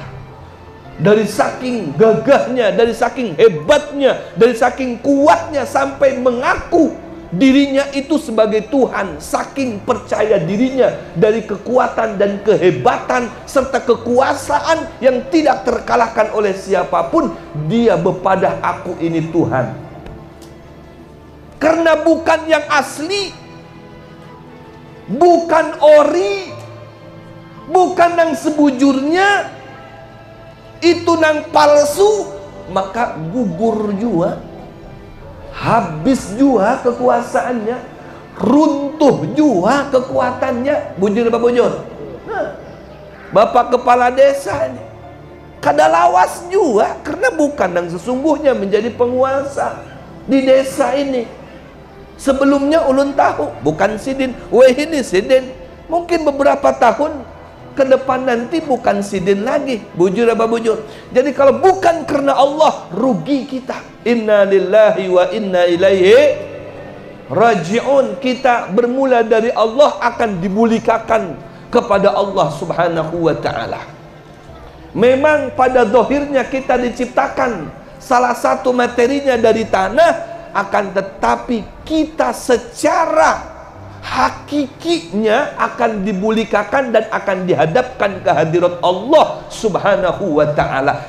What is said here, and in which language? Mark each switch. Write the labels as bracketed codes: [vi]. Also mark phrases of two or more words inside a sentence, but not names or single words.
[id] Dari saking gagahnya, dari saking hebatnya, dari saking kuatnya, sampai mengaku dirinya itu sebagai Tuhan, saking percaya dirinya dari kekuatan dan kehebatan serta kekuasaan yang tidak terkalahkan oleh siapapun. [bjn] Dia bepadah, aku ini Tuhan. [id] Karena bukan yang asli, bukan ori, bukan yang sebujurnya, itu nang palsu, maka gugur juga, habis juga kekuasaannya, runtuh juga kekuatannya. [bjn] Bujur apa bujur? [id] Bapak kepala desa ini [bjn] kada lawas juga, [id] karena bukan yang sesungguhnya menjadi penguasa di desa ini. [bjn] Sebelumnya ulun tahu bukan sidin, weh ini sidin. [id] Mungkin beberapa tahun ke depan nanti bukan sidin lagi. [bjn] Bujur apa bujur? [id] Jadi kalau bukan karena Allah, rugi kita. [ar] إنا لله وإنا إليه راجعون. [id] Kita bermula dari Allah akan dibulikakan kepada Allah [ar] سبحانه وتعالى. [id] Memang pada zahirnya kita diciptakan salah satu materinya dari tanah, akan tetapi kita secara hakikinya akan dibulikakan dan akan dihadapkan ke hadirat Allah [ar] سبحانه وتعالى.